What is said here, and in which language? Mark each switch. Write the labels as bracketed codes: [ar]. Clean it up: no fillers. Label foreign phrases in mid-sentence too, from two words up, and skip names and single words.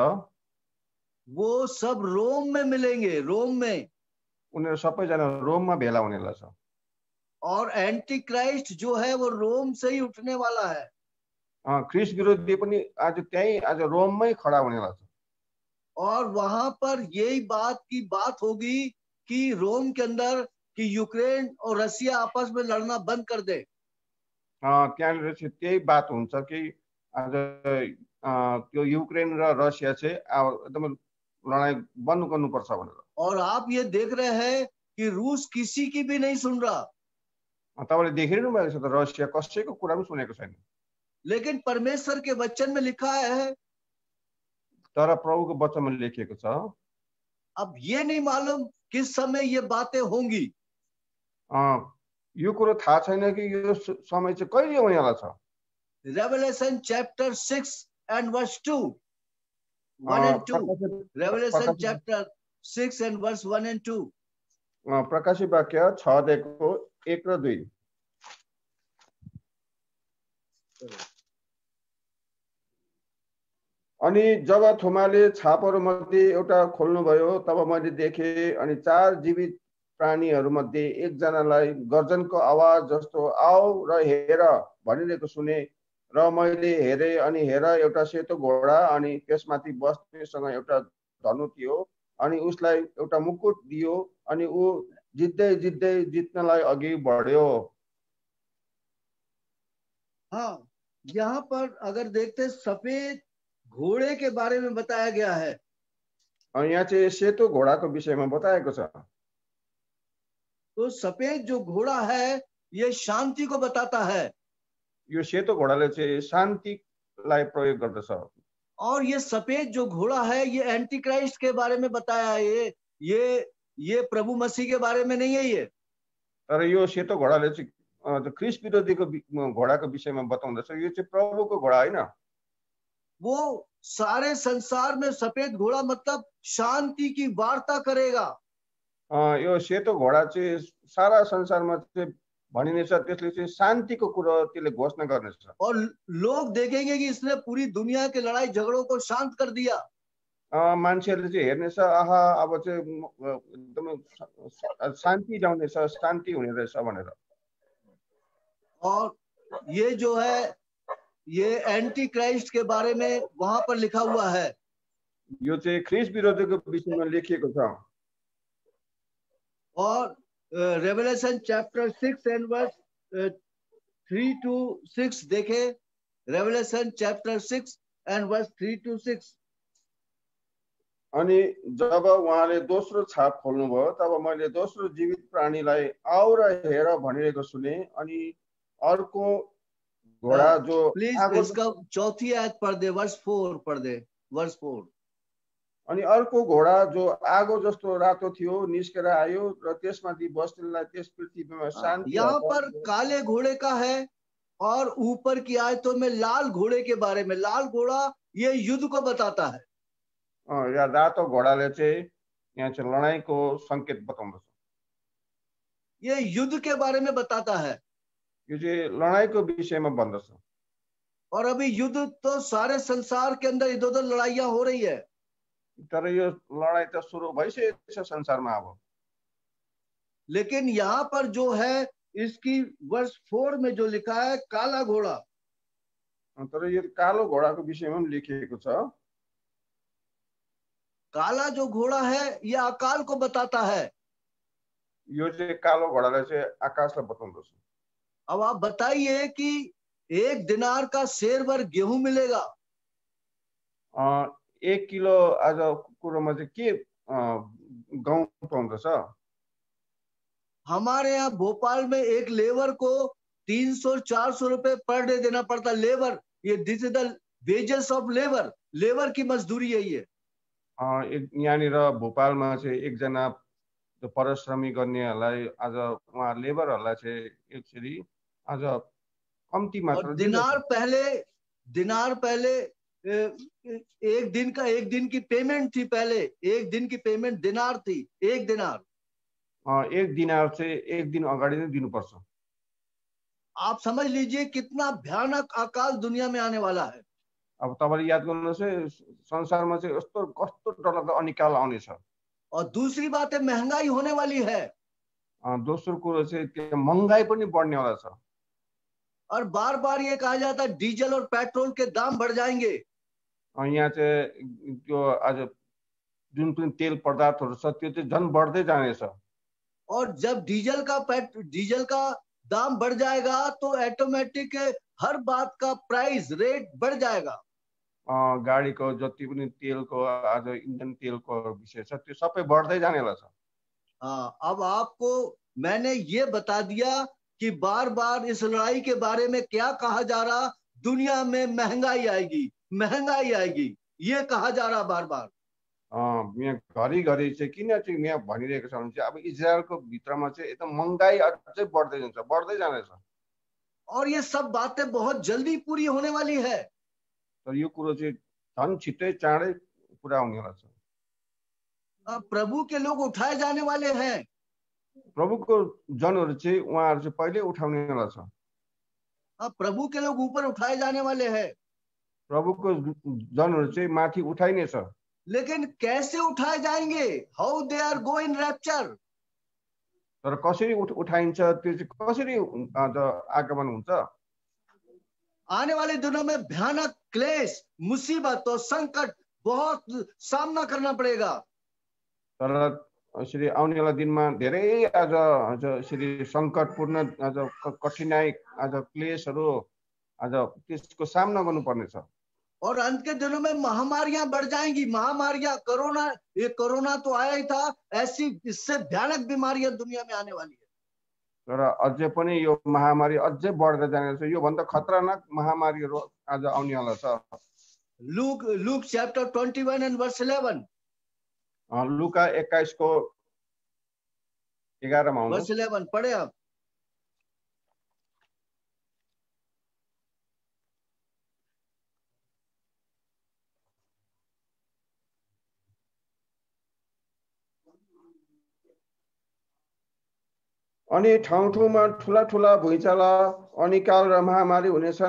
[hi] वो सब रोम में मिलेंगे। रोम में [ne] उनीहरू सबैजना रोममा भेला हुनेला छ। [hi] और एंटी क्राइस्ट जो है वो रोम से ही उठने वाला है। [ne] ख्रिस्ट विरोधी पनि आज त्यही आज रोममै खडा हुनेला छ। [hi] और वहां पर यही बात की बात होगी कि रोम के अंदर कि यूक्रेन और रसिया आपस में लड़ना बंद कर दे। [ne] त्यहाँनिर चाहिँ त्यही बात हुन्छ कि आज त्यो युक्रेन र रसिया चाहिँ एकदम लडाई बन्द गर्नुपर्छ भनेर। [hi] और आप ये देख रहे हैं कि रूस किसी की भी नहीं सुन रहा। [ne] तपाईले देखिरहनु भएको छ त रसिया कसैको कुरा पनि सुनेको छैन। [hi] लेकिन परमेश्वर के वचन में लिखा है, [ne] तर प्रभुको वचनमा लेखिएको छ, [hi] अब ये नहीं मालूम किस समय ये बातें होंगी। [ne] यो कुरो थाहा छैन कि यो समय चाहिँ कहिले हुनेवाला छ। [en] Revelation chapter 6 and verse 2. 1 and 2. Revelation chapter 6 and verse 1 and 2. [ne] प्रकाशी वाक्य 6 1 र 2। अनि जब थुमाले छापहरू मध्ये एउटा खोल्नुभयो तब मैले देखेँ अनि 4 जीवित प्राणीहरू मध्ये एकजनालाई गर्जनको आवाज जस्तो आऊ र हेर भनिरहेको सुने र मैले हेरेँ अनि हेर एउटा सेतो घोडा अनि त्यसमाथि बस्नेसँग एउटा धनु थियो अनि उसलाई एउटा मुकुट दियो अनि ऊ जित्दै जित्दै जित्नलाई अघि बढ्यो। [hi] हाँ, यहाँ पर अगर देखते सफेद घोड़े के बारे में बताया गया है। [ne] यहाँ चाहिँ सेतो घोडाको विषयमा बताएको छ। [hi] तो सफेद जो घोड़ा है ये शांति को बताता है। [ne] यो सेतो घोडाले चाहिँ शान्तिलाई प्रयोग गर्दछ। [hi] और ये सफेद जो घोड़ा है ये एंटी क्राइस्ट के बारे में बताया है। ये प्रभु मसीह के बारे में नहीं है। ये [ne] तर यो सेतो घोडाले चाहिँ ख्रीष्ट विरोधीको घोडाको विषयमा बताउँदछ। यो चाहिँ प्रभुको घोडा हैन। [hi] वो सारे संसार में सफेद घोड़ा मतलब शांति की वार्ता करेगा। [ne] यो सेतो घोडा चाहिँ सारा संसारमा चाहिँ भनिनेछ, त्यसले चाहिँ शान्तिको कुरा त्यसले घोषणा गर्नेछ। [hi] और लोग देखेंगे कि इसने पूरी दुनिया के लड़ाई झगड़ों को शांत कर दिया। [ne] मान्छेहरूले चाहिँ हेर्नेछ, आहा अब चाहिँ एकदमै शान्ति ल्याउनेछ, शान्ति हुने रहेछ भनेर। [hi] और ये जो है ये एंटी क्राइस्ट के बारे में वहां पर लिखा हुआ है। [ne] यो चाहिँ ख्रीष्ट विरोधीको विषयमा लेखिएको छ। [hi] और [en] Revelation chapter 6 and verse 3 to 6 [hi] देखे। [en] Revelation chapter 6 and verse 3 to 6. [ne] अनि जब उहाँले दोस्रो छाप खोल्नुभयो तब मैले दोस्रो जीवित प्राणीलाई आऊ र हेर भनिरहेको सुने अनि अर्को घोडा जो [hi] प्लीज इसका चौथी आयत पढ़ दे, वर्स 4 पढ़ दे, वर्स 4। [ne] अनि अर्को घोडा जो आगो जस्तो रातो थियो निस्केर आयो र त्यसमाथि बस्नेलाई त्यस पृथ्वीमा शान्ति। [hi] यहाँ पर काले घोड़े का है और ऊपर की आयतों में लाल घोड़े के बारे में। लाल घोड़ा ये युद्ध को बताता है। [ne] या रातो घोडाले चाहिँ यहाँ चाहिँ लडाईँको संकेत बताउँदछ। [hi] ये युद्ध के बारे में बताता है। [ne] यो चाहिँ लडाईँको विषयमा भन्दछ। [hi] और अभी युद्ध तो सारे संसार के अंदर इधर-उधर लड़ाइयां हो रही है। [ne] तर यो लडाई त सुरु भइसकेको छ संसारमा अब। [hi] लेकिन यहाँ पर जो है इसकी वर्स 4 में जो लिखा है काला घोड़ा। [ne] तर यो कालो घोडाको विषयमा पनि लेखिएको छ। [hi] काला जो घोड़ा है ये अकाल को बताता है। [ne] यो चाहिँ कालो घोडाले चाहिँ आकाशलाई बताउँदछ। [hi] अब आप बताइए कि 1 दिनार का शेर भर गेहूं मिलेगा। [ne] 1 किलो आज कुरोमा चाहिँ के गहुँ पाउँदछ। [hi] हमारे यहाँ भोपाल में एक लेबर को 300-400 रुपए [en] per day [hi] देना पड़ता। [en] लेबर, ये this is the wages of labour. [hi] लेबर की मजदूरी है ये। [ne] यहाँनिर भोपालमा चाहिँ एकजना परिश्रमी गर्नेहरूलाई आज उहाँ लेबरहरूलाई चाहिँ एक्चुअली आज कम्ती मात्रा। [hi] दिनार पहले एक दिन की पेमेंट थी। पहले एक दिन की पेमेंट दिनार थी। एक दिनार [ne] चाहिँ एक दिन अगाडि नै दिनुपर्छ। [hi] आप समझ लीजिए कितना भयानक अकाल दुनिया में आने वाला है। [ne] अब तपाईले याद गर्नुहोस् है संसारमा चाहिँ यस्तो कस्तो डरलाग्दो अनिकाल आउने छ। [hi] और दूसरी बात है महंगाई होने वाली है। [ne] दोस्रो कुरो चाहिँ त्यो महंगाई पनि बढ्ने वाला छ। [hi] और बार-बार ये कहा जाता है डीजल और पेट्रोल के दाम बढ़ जाएंगे। [ne] यहाँ चाहिँ त्यो आज जुन पनि तेल पदार्थहरू छ त्यो चाहिँ झन् बढ्दै जानेछ। [hi] और जब डीजल का दाम बढ़ जाएगा तो ऑटोमेटिक हर बात का [en] price rate [hi] बढ़ जाएगा। [ne] गाडीको जति पनि तेलको आज इन्धन तेलको विषय छ त्यो सबै बढ्दै जानेला छ। [hi] अब आपको मैंने ये बता दिया कि बार-बार इस लड़ाई के बारे में क्या कहा जा रहा। दुनिया में महंगाई आएगी, महंगाई आएगी, ये कहा जा रहा बार-बार। [ne] यहाँ घरिघरि चाहिँ किन चाहिँ यहाँ भनिरहेको छ भने चाहिँ अब इजरायलको भित्रमा चाहिँ एकदम महँगाई अझै बढ्दै जान्छ, बढ्दै जानेछ। [hi] और ये सब बातें बहुत जल्दी पूरी होने वाली है। [ne] तर यो कुरो चाहिँ झन् छिट्टै चाँडै पुरा हुनेवाला छ। [hi] प्रभु के लोग उठाए जाने वाले हैं। [ne] प्रभुको जनहरू चाहिँ उहाँहरू चाहिँ पहिले उठाउनेवाला छ। [hi] प्रभु के लोग ऊपर उठाए जाने वाले हैं। [ne] प्रभुको जनहरू चाहिँ माथि उठाइनेछ। [hi] लेकिन कैसे उठाए जाएंगे? [en] how they are go in rapture? [ne] तर कसरी उठाइन्छ, त्यो चाहिँ कसरी आगमन हुन्छ? [hi] आने वाले दिनों में भयानक क्लेश, मुसीबत और संकट बहुत सामना करना पड़ेगा। [ne] तर यसरी आउनेवाला दिनमा धेरै आज यसरी सङ्कटपूर्ण आज कठिनाई, आज क्लेशहरू आज त्यसको सामना गर्नुपर्नेछ। [hi] और अंत के दिनों में महामारियां बढ़ जाएंगी। महामारियां, कोरोना, ये कोरोना तो आया ही था, ऐसी इससे भयानक बीमारियां दुनिया में आने वाली है। [ne] तर अझै पनि यो महामारी अझै बढ्दै जानेछ। यो भन्दा खतरनाक महामारीहरू आज आउनेवाला छ। [en] Luke chapter 21 and verse 11. [ne] लुका 21 को 11 मा [hi] वर्स 11 पढ़े आप। [ne] अनि ठाउँ ठाउँमा ठुला ठुला भुइँचालो, अनिकाल र महामारी हुनेछन्।